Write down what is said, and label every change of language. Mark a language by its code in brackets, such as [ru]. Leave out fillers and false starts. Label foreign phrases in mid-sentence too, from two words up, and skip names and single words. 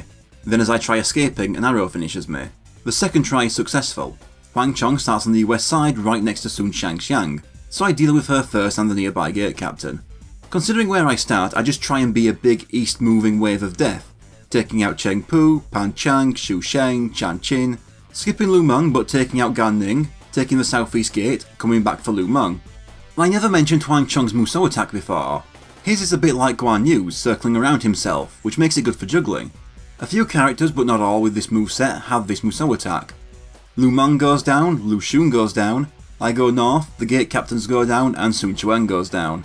[en] Then as I try escaping, an arrow finishes me. The second try is successful. Huang Chong starts on the west side right next to Sun Shangxiang, so I deal with her first and the nearby gate captain. Considering where I start, I just try and be a big east moving wave of death, taking out Cheng Pu, Pan Chang, Xu Sheng, Chan Qin, skipping Lu Meng but taking out Gan Ning, taking the southeast gate, coming back for Lu Meng. I never mentioned Huang Chong's Musou attack before. His is a bit like Guan Yu's, circling around himself, which makes it good for juggling. A few characters, but not all with this moveset, have this Musou attack. Lu Meng goes down, Lu Xun goes down, I go north, the gate captains go down and Sun Quan goes down.